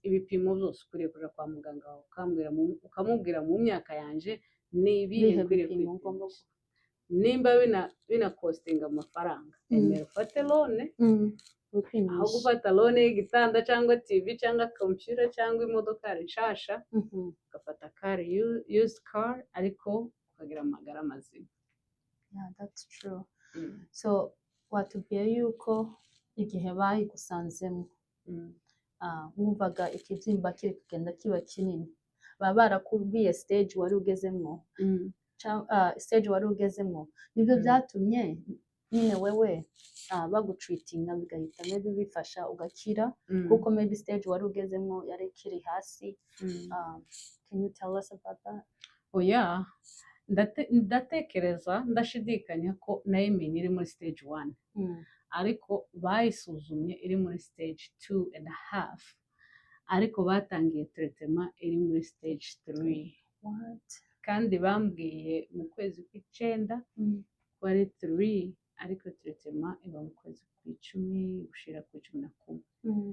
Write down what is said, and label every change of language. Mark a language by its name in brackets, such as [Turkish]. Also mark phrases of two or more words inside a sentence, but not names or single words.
[Kinyarwanda] Ibipimo byose ukuriye kuja kwa muganga wawe ukamubwira mu myaka yanje ni ibihe ukuriye kwipimisha. Nimba bina costing amafaranga, emera ufate lone, aho gufata lone y'igitanda cyangwa TV cyangwa computer cyangwa imodoka nshasha, ugafata car [English] used car, [Kinyarwanda] ariko ukagira amagara mazima. [English] Yeah, that's true. [Kinyarwanda] So watubwiye yuko igihe bayigusanzemo wumvaga ikibyimba kiri kugenda kiba kinini, baba barakubwiye stage wari ugezemo? Stage wari ugezemo nibyo byatumye nyine wewe bagutreatinga bigahita maybe bifasha ugakira, kuko maybe stage wari ugezemo yari kiri hasi? [English] Can you tell us about that? [Kinyarwanda] Oya, ndatekereza ndashidikanya ko nayimenye iri muri stage 1, ariko bayisuzumye iri muri stage 2.5, ariko batangiye treatment iri muri stage 3. Kandi bambwiye mu kwezi kw'icenda ko ari 3, ariko treatment iba mu kwezi kw'icumi gushira ku 11.